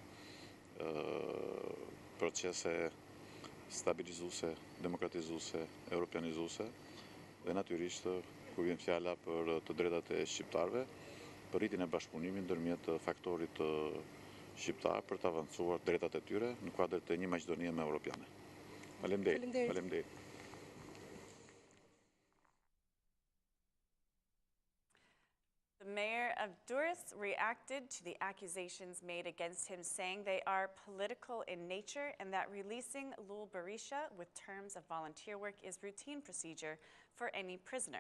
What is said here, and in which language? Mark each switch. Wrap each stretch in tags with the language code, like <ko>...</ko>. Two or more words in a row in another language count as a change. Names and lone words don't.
<sq>procese stabilizuese, demokratizuese, europianizuese dhe natyrisht kur vjen fjala për të drejtat e shqiptarëve, për rritjen e bashkëpunimit ndërmjet faktorit shqiptar për të avancuar drejtat e tyre në kuadër të një Maqedonie më europiane. Faleminderit.</sq> <en>The mayor of Durres reacted to the accusations made against him, saying they are political in nature and that releasing Lul Berisha with terms of volunteer work is routine procedure for any prisoner.</en>